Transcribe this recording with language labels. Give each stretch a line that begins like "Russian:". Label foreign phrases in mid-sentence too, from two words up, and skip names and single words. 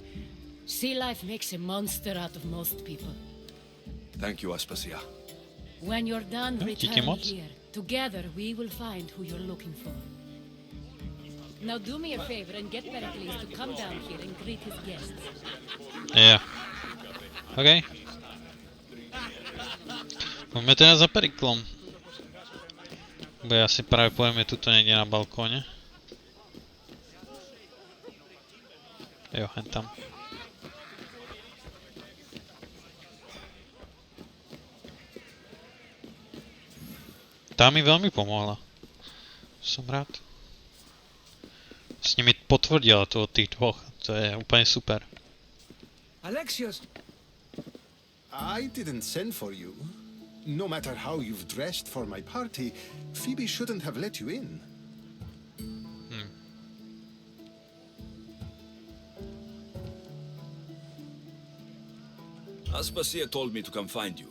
English: Sea life makes a monster out of most people. Thank you, Aspasia. When you're done,
Czech: díky
English: return
Czech: moc.
English: here. Together, we will find who you're looking for. Now do me a favor and get Pericles to come down here and greet his guests.
Czech: Jo. OK. Pojďme teda za Periklom. Bo asi právě pojeme tuto někde na balkóně. Jo,
Slovak: hen tam. Tá mi veľmi pomohla. Som rád. S nimi potvrdila to od tých dvoch. To je úplne super.
English: Alexios! I didn't send for you. No matter how you've dressed for my party, Phoebe shouldn't have let you in. Aspasia told me to come find you.